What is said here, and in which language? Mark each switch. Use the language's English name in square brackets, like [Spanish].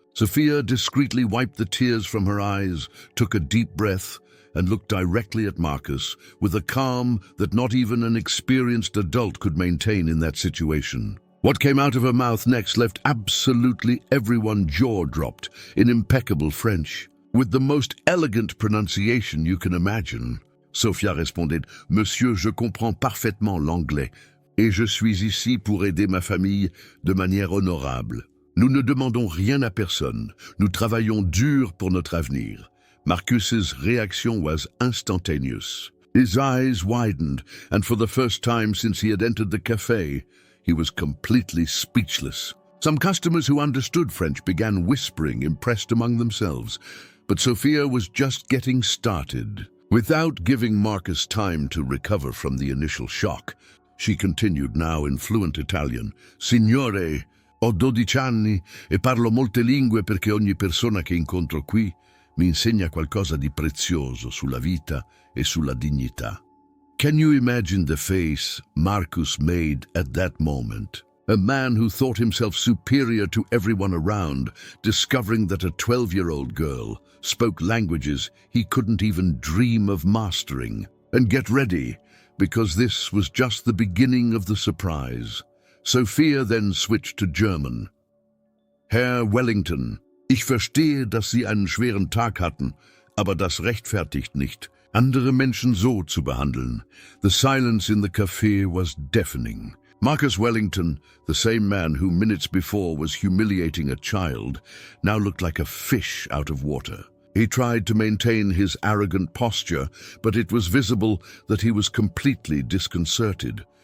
[English] Sophia discreetly wiped the tears from her eyes, took a deep breath, and looked directly at Marcus with a calm that not even an experienced adult could maintain in that situation. What came out of her mouth next left absolutely everyone jaw-dropped in impeccable French, with the most elegant pronunciation you can imagine. [French] Sophia répondait, Monsieur, je comprends parfaitement l'anglais, et je suis ici pour aider ma famille de manière honorable. Nous ne demandons rien à personne, nous travaillons dur pour notre avenir. [English] Marcus's reaction was instantaneous. His eyes widened, and for the first time since he had entered the café, he was completely speechless. Some customers who understood French began whispering, impressed among themselves, but Sophia was just getting started. Without giving Marcus time to recover from the initial shock, she continued now in fluent Italian. [Italian] Signore, ho 12 anni e parlo molte lingue perché ogni persona che incontro qui mi insegna qualcosa di prezioso sulla vita e sulla dignità. [English] Can you imagine the face Marcus made at that moment? A man who thought himself superior to everyone around, discovering that a 12-year-old girl spoke languages he couldn't even dream of mastering. And get ready, because this was just the beginning of the surprise. Sophia then switched to German. [German] Herr Wellington, ich verstehe, dass Sie einen schweren Tag hatten, aber das rechtfertigt nicht, andere Menschen so zu behandeln. [English] The silence in the café was deafening. Marcus Wellington, the same man who minutes before was humiliating a child, now looked like a fish out of water. He tried to maintain his arrogant posture, but it was visible that he was completely disconcerted.